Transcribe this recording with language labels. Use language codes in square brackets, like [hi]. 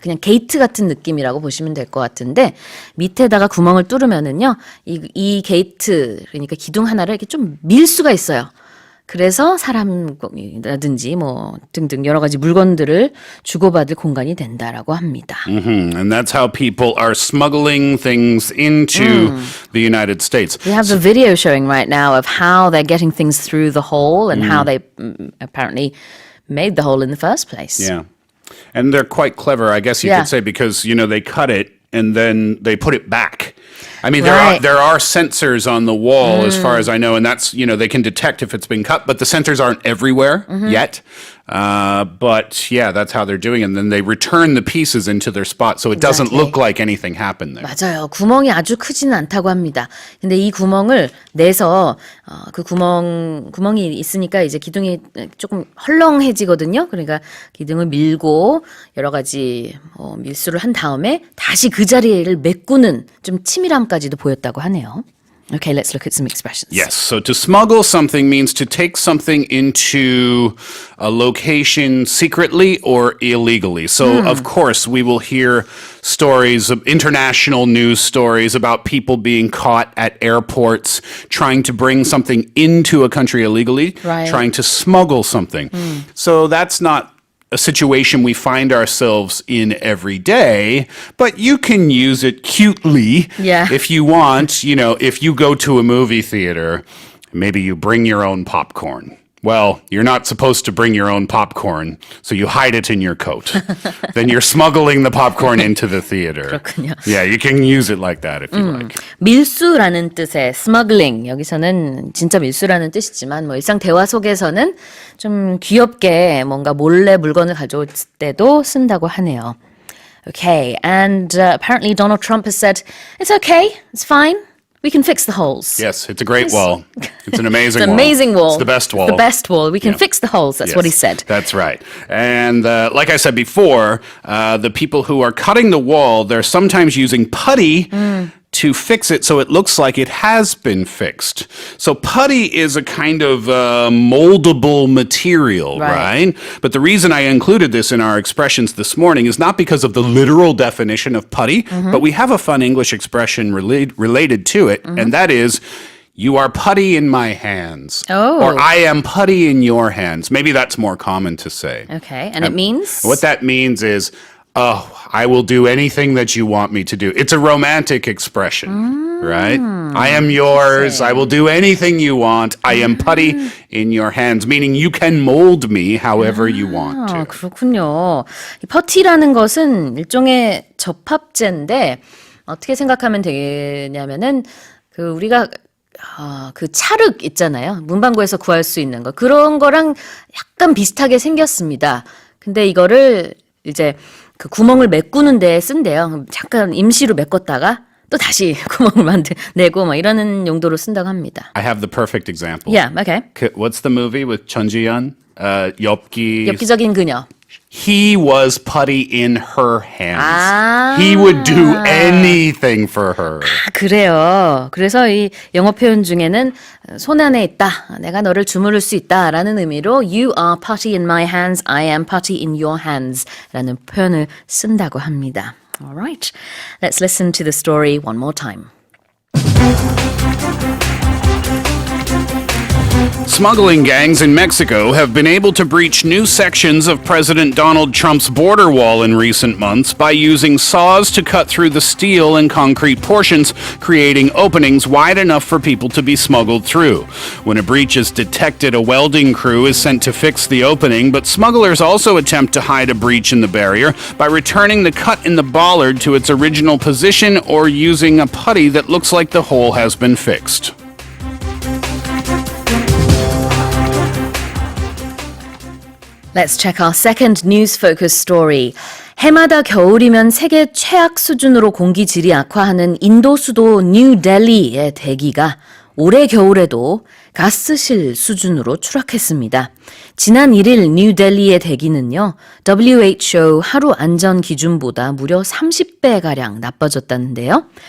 [ko] 그냥 게이트 같은 느낌이라고 보시면 될 것 같은데 밑에다가 구멍을 뚫으면은요, 이 게이트 그러니까 기둥 하나를 이렇게 좀 밀 수가 있어요. 그래서 사람이라든지 뭐 등등 여러 가지 물건들을 주고받을 공간이 된다라고 합니다. [en] And that's how people are smuggling things into the United States. We have the video showing right now of how they're getting things through the hole and how they apparently made the hole in the first place. Yeah. And they're quite clever, I guess you could say, because, you know, they cut it and then they put it back. I mean, Right. there are sensors on the wall, as far as I know, and that's, you know, they can detect if it's been cut, but the sensors aren't everywhere yet. But yeah, that's how they're doing it. And then they return the pieces into their spot, so it doesn't look like anything happened there. [ko] 맞아요. 구멍이 아주 크지는 않다고 합니다. 근데 이 구멍을 내서 그 구멍이 있으니까 이제 기둥이 조금 헐렁해지거든요. 그러니까 기둥을 밀고 여러 가지 밀수를 한 다음에 다시 그 자리를 메꾸는 좀 치밀함까지도 보였다고 하네요. [en] Okay, let's look at some expressions. Yes, so to smuggle something means to take something into a location secretly or illegally. So, of course, we will hear stories of international news stories about people being caught at airports trying to bring something into a country illegally, Right. trying to smuggle something. So that's not a situation we find ourselves in every day, but you can use it cutely if you want. You know, if you go to a movie theater, maybe you bring your own popcorn. Well, you're not supposed to bring your own popcorn, so you hide it in your coat. Then you're smuggling the popcorn into the theater. [ko] 그렇군요. [en] Yeah, you can use it like that if you like. [ko] 밀수라는 뜻의 smuggling, 여기서는 진짜 밀수라는 뜻이지만 뭐 일상 대화 속에서는 좀 귀엽게 뭔가 몰래 물건을 가져올 때도 쓴다고 하네요. [en] Okay, and apparently Donald Trump has said, it's okay, it's fine. We can fix the holes. Yes, it's a great wall. It's an amazing It's an wall. amazing wall. It's the best wall. It's the best wall. We can fix the holes. That's what he Yes, said. That's right. And like I said before, the people who are cutting the wall, they're sometimes using putty to fix it so it looks like it has been fixed. So putty is a kind of moldable material, right? But the reason I included this in our expressions this morning is not because of the literal definition of putty, but we have a fun English expression related to it, and that is, you are putty in my hands. Oh. Or I am putty in your hands. Maybe that's more common to say. Okay, and it means? What that means is, oh, I will do anything that you want me to do. It's a romantic expression, right? I am yours. I will do anything you want. I am putty in your hands, meaning you can mold me however you want to. [ko] 그렇군요. 이 퍼티라는 것은 일종의 접합제인데 어떻게 생각하면 되냐면은 우리가 그 찰흙 있잖아요. 문방구에서 구할 수 있는 거. 그런 거랑 약간 비슷하게 생겼습니다. 근데 이거를 이제 그 구멍을 메꾸는 데 쓴대요. 잠깐 임시로 메꿨다가 또 다시 구멍을 내고 막 이러는 용도로 쓴다고 합니다. [en] I have the perfect example. Yeah, okay. What's the movie with Chun Ji-yeon? [ko] 엽기적인 그녀. [en] He was putty in her hands. He would do anything for her. [ko] 그래요. 그래서 이 영어 표현 중에는 손 안에 있다. 내가 너를 주무를 수 있다라는 의미로 [en] You are putty in my hands. I am putty in your hands [ko] 라는 표현을 쓴다고 합니다. [en] Alright. Let's listen to the story one more time. Smuggling gangs in Mexico have been able to breach new sections of President Donald Trump's border wall in recent months by using saws to cut through the steel and concrete portions, creating openings wide enough for people to be smuggled through. When a breach is detected, a welding crew is sent to fix the opening, but smugglers also attempt to hide a breach in the barrier by returning the cut in the bollard to its original position or using a putty that looks like the hole has been fixed. Let's check our second news-focused story. [ko] 해마다 겨울이면 세계 최악 수준으로 공기질이 악화하는 인도 수도 뉴델리의 대기가 올해 겨울에도 가스실 수준으로 추락했습니다. 지난 1일 뉴델리의 대기는요, WHO 하루 안전 기준보다 무려 30배가량 나빠졌다는데요.